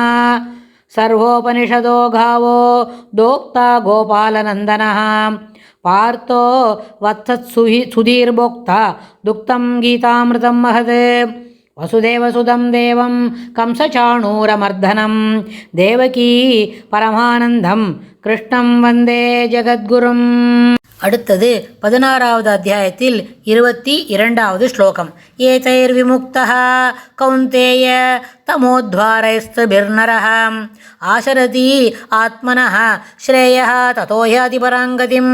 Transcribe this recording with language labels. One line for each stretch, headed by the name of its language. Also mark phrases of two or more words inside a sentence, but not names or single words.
Sanskrit: सर्वोपनिषदो गावो दोक्ता गोपालनन्दनः पार्थो वत्सत्सुधीर्भोक्ता दुक्तं गीतामृतं महत्। वसुदेवसुतं देवं कंसचाणूरमर्दनं देवकी परमानन्दं कृष्णं वन्दे जगद्गुरुम्।
Tamil: அடுத்தது 16வது அத்தியாயத்தில் 22வது ஸ்லோகம்.
Sanskrit: एतैर्विमुक्तः कौन्तेय तमोद्वारैस्त्रिभिर्नरः आचरति आत्मनः श्रेयः ततो याति परां गतिम्.